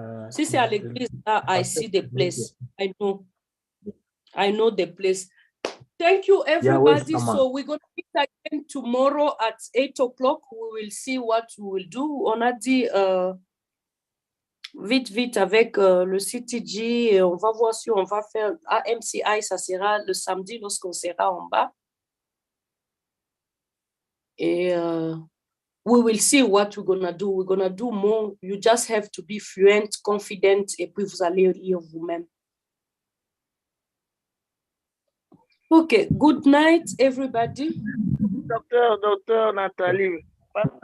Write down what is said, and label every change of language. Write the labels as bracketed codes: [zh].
[fr] Si c'est à l'église, là, [en] I see the place. I know the place. Thank you, everybody. So we're going to meet again tomorrow at 8 o'clock. We will see what we will do. [fr] On a dit vite avec le CTG. Et on va voir si on va faire AMCI. Ça sera le samedi lorsqu'on sera en bas. [en] Et we will see what we're going to do. We're going to do more. You just have to be fluent, confident, [fr] et puis vous allez lire vous-même. [en] Okay, good night, everybody. [fr] Docteur Nathalie, pardon,